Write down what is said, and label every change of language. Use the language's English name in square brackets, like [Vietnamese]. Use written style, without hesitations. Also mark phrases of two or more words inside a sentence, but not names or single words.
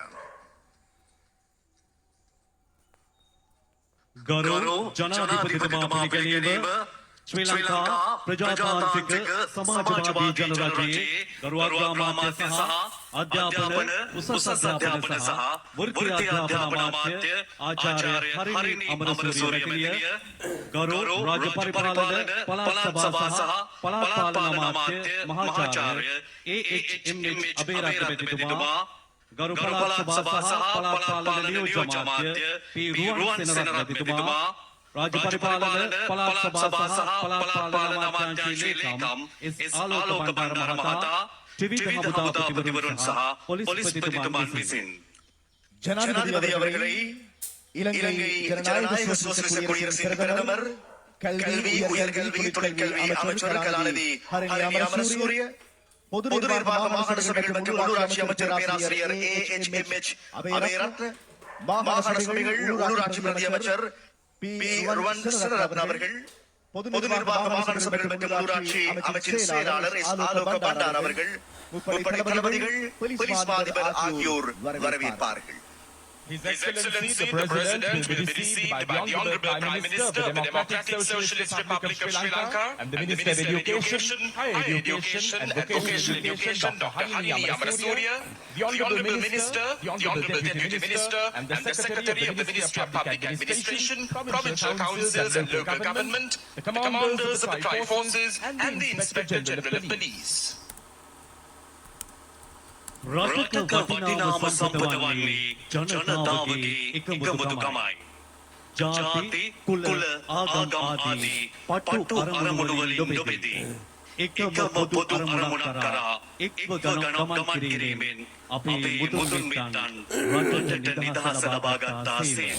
[Sinhala] ගෞරව ජනාධිපතිතුමා පිළිගැනීම ශ්‍රී ලංකා ප්‍රජාතාන්ත්‍රික සමාජවාදී ජනරජයේ ගරුවාගාමාත්‍ය සහ අධ්‍යාපන උසස් අධ්‍යාපන සහ වෘත්ති අධ්‍යාපන අමාත්‍ය ආචාර්ය හරිනි අමරසූරිය මැතිණිය ගෞරව රාජ්‍ය පරිපාලන පළාත් සභා සහ පළාත් පාලන අමාත්‍ය මහාචාර්ය ඒ.එච්.එම්.එච්. අබේරත්න මැතිතුමා ගරු පළාත් සභා සහ පළාත් පාලන නියෝජ්‍ය අමාත්‍ය පී රුවන් සෙනරත්න මැතිතුමා රාජ්‍ය පරිපාලන පළාත් සභා සහ පළාත් පාලන අමාත්‍යාංශ ලේකම් එස් ආලෝක බණ්ඩාර මහතා ටිවි හමුදාපතිවරුන් සහ පොලිස් ප්‍රතිනිධිමාන විසින් [Tamil] ஜனாதிபதி அவர்களை இலங்கை ஜனநாயக சோசலிச குடியரசின் பிரதமர் கல்வி உயர்கல்வி தொழிற்கல்வி அமைச்சர் கலாநிதி ஹரிணி அமரசூரிய பொது நிர்வாக மாகாண சபைகள் மற்றும் உள்ளூராட்சி அமைச்சர் பேராசிரியர் ஏ.எச்.எம்.எச். அபேரத்ன மாகாண சபைகள் உள்ளூராட்சி பிரதி அமைச்சர் பி. ருவன் சரத்ன அவர்கள் பொது நிர்வாக மாகாண சபைகள் மற்றும் உள்ளூராட்சி அமைச்சின் செயலாளர் எஸ் ஆலோக பண்டார் அவர்கள் முப்படை தளபதிகள் போலீஸ் மாதிபர் ஆகியோர் வரவேற்பார்கள். [English] His Excellency the President will be received by the Honourable Prime Minister of the Democratic Socialist Republic of Sri Lanka and the Minister of Education, Higher Education and Vocational Education, Dr. Harini Amarasuriya, the Honourable Minister, the Honourable Deputy Minister and the Secretary of the Ministry of Public Administration, Provincial Councils and Local Government, the Commanders of the Tri-Forces and the Inspector General of Police. [Sinhala] රටක වටිනාම සම්පත වන්නේ ජනතාවගේ එකමුතුකමයි. ජාති කුල ආගම් ආදී පටු අරමුණු වලින් නොබෙදී එකම පොදු අරමුණක් කරා එක්ව ගමන් කිරීමෙන් අපේ මුතුන් මිත්තන් රටට නිදහස ලබා ගත්තා සේම.